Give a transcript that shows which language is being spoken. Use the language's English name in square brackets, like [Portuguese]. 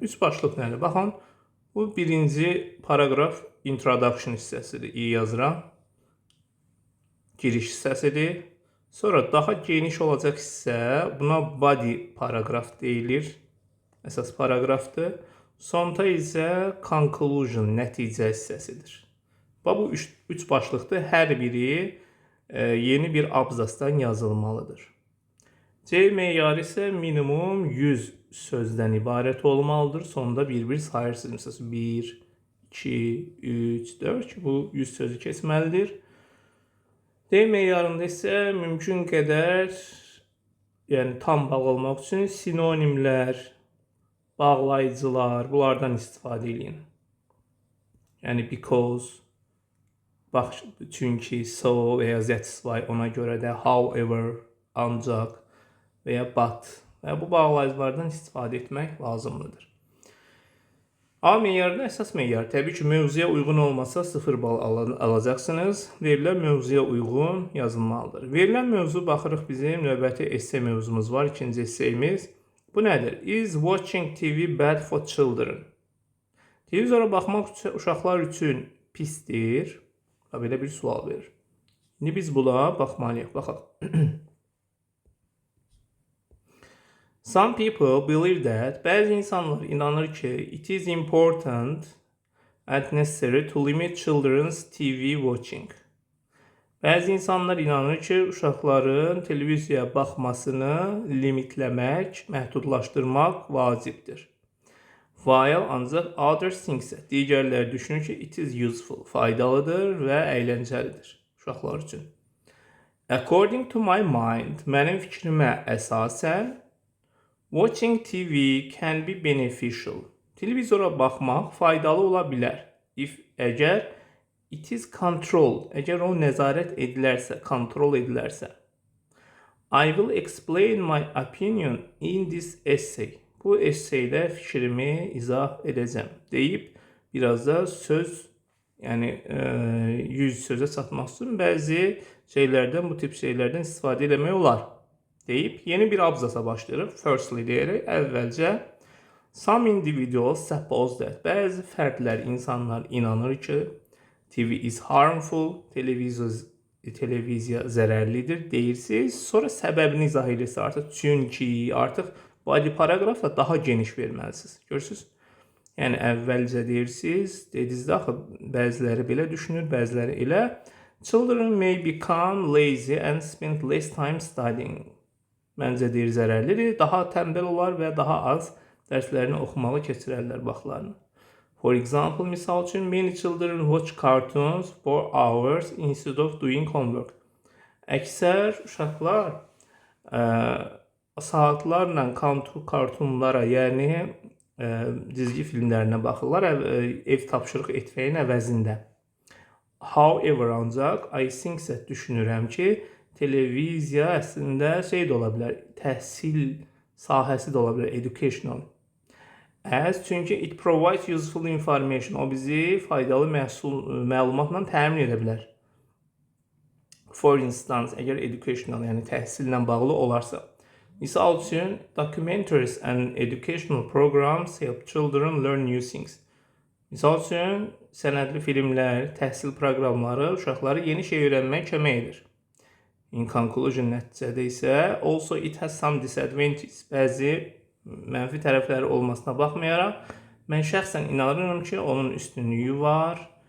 [Azerbaijani] 3 başlıq nədir? Baxın, bu birinci paragraf introduction hissəsidir. İyi yazıram. Giriş hissəsidir. Sonra daha geniş olacaq hissə buna body paragraf deyilir. Əsas paragrafdır. Sonda isə conclusion, nəticə hissəsidir. Bu 3 başlıqdır. Hər biri yeni bir abzasdan yazılmalıdır. C meyarı isə minimum 100 sözdən ibarət olmalıdır. Sonda bir-bir sayırsınız. Məsələn, 1, 2, 3, 4 bu 100 sözü keçməlidir. D meyarında isə mümkün qədər yəni tam bağlamaq üçün sinonimlər, bağlayıcılar, bunlardan istifadə edin. Yəni because, bax, çünki, so və ya that's why, ona görə də however, ancaq və ya but və bu bağlayıcılardan istifadə etmək lazımlıdır. A meyarında əsas meyar. Təbii ki, mövzuya uyğun olmasa 0 bal alacaqsınız. Verilən mövzuya uyğun yazılmalıdır. Verilən mövzu baxırıq bizim növbəti esse mövzumuz var. İkinci esseyimiz. Bu nədir? [English] Is watching TV bad for children? [Azerbaijani] Televizora baxmaq uşaqlar üçün pisdir. Belə bir sual verir. İndi biz buna baxmalıyıq. Baxaq. [English] Some people believe that, [Azerbaijani] bəzi insanlar inanır ki, [English] it is important and necessary to limit children's TV watching. [Azerbaijani] Bəzi insanlar inanır ki, uşaqların televiziyaya baxmasını limitləmək, məhdudlaşdırmaq vacibdir. While ancaq [English] others think that, [Azerbaijani] digərləri düşünür ki, [English] it is useful, [Azerbaijani] faydalıdır və əyləncəlidir uşaqlar üçün. [English] According to my mind, [Azerbaijani] mənim fikrimə əsasən, [English] watching TV can be beneficial. [Azerbaijani] Televizora baxmaq faydalı ola bilər. Əgər [English] it is controlled, [Azerbaijani] əgər o nəzarət edilərsə, kontrol edilərsə. [English] I will explain my opinion in this essay. [Azerbaijani] Bu essaydə fikrimi izah edəcəm deyib biraz da söz, yəni 100 sözə çatmaq üçün bəzi şeylərdən, bu tip şeylərdən istifadə etmək olar deyib yeni bir abzasa başlayırıq. Firstly deyərək əvvəlcə [English] some individuals suppose that, [Azerbaijani] bəzi fərdlər, insanlar inanır ki, [English] TV is harmful, [Azerbaijani] televiziya zərərlidir deyirsiniz. Sonra səbəbini izah edirsiniz artıq. Çünki artıq body paragrafla daha geniş verməlisiniz. Görürsünüz? Yəni əvvəlcə deyirsiniz, dedinizdə axı bəziləri belə düşünür, bəziləri elə. [English] Children may become lazy and spend less time studying. [Azerbaijani] Məncə deyir zərərlidir, daha tənbəl olar və daha az dərslərini oxumağı keçirərlər vaxtlarını. [English] For example, [Azerbaijani] misal üçün, [English] many children watch cartoons for hours instead of doing homework. [Azerbaijani] Əksər uşaqlar saatlarla kartunlara, yəni cizgi filmlərinə baxırlar ev tapşırıq etməyin əvəzində. However, ancaq, [English] I think that, [Azerbaijani] düşünürəm ki, televiziya əslində şey də ola bilər, təhsil sahəsi də ola bilər, educational. Çünki [English] it provides useful information, [Azerbaijani] o bizi faydalı məlumatla təmin edə bilər. For instance, əgər educational, yəni təhsillə bağlı olarsa. Misal üçün, [English] documentaries and educational programs help children learn new things. [Azerbaijani] Misal üçün, sənədli filmlər, təhsil proqramları uşaqları yeni şey öyrənməyə kömək edir. [English] In conclusion, [Azerbaijani] nəticədə isə [English] also it has some disadvantages. [Azerbaijani] Bəzi mənfi tərəfləri olmasına baxmayaraq, mən şəxsən inanıram ki, onun üstünlüyü var